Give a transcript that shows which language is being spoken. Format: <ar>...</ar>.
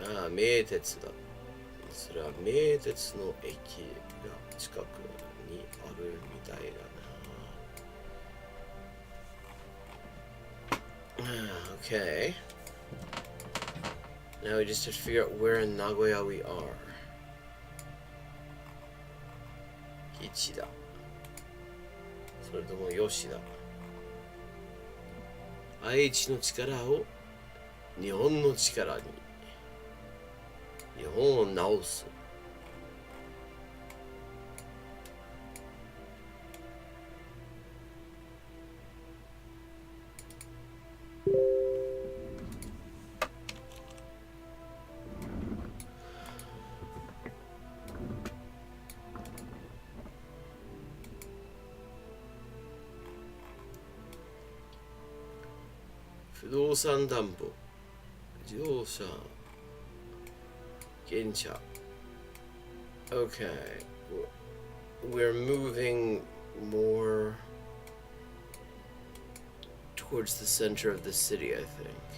<ja>名鉄だ。それは名鉄の駅が近くにあるみたいだな。</ja> <en>Okay. Now we just have to figure out where in Nagoya we are.</en> <ja>吉田。それとも吉田。愛知の力を日本の力に。日本を直す。不動産担保、自動車、原車。</ja> <en>Okay, we're moving more towards the center of the city, I think.</en>